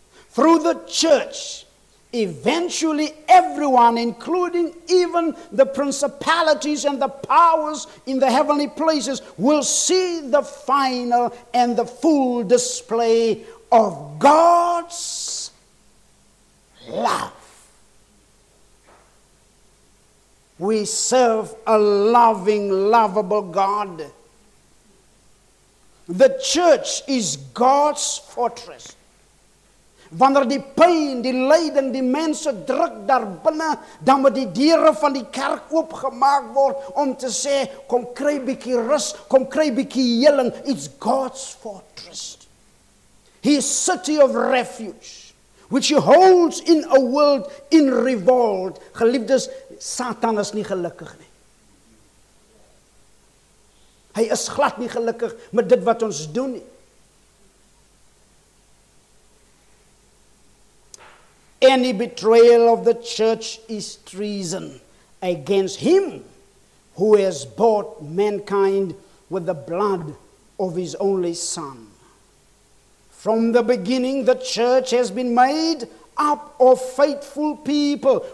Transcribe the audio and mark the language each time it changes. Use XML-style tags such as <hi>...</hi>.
<en>Through the church, eventually everyone, including even the principalities and the powers in the heavenly places, will see the final and the full display of God's love. We serve a loving, lovable God. The church is God's fortress.</en> <af>Wanneer die pyn, die lyding, die mense druk daar binne, dan moet die deure van die kerk oopgemaak word om te sê, kom kry bietjie rus, kom kry bietjie heling.</af> <en>It's God's fortress. His city of refuge, which He holds in a world in revolt.</en> <af>Geliefdes, Satan is nie gelukkig nie. Hy is glad nie gelukkig met dit wat ons doen nie.</af> <en>Any betrayal of the church is treason against Him who has bought mankind with the blood of His only Son. From the beginning, the church has been made up of faithful people.</en>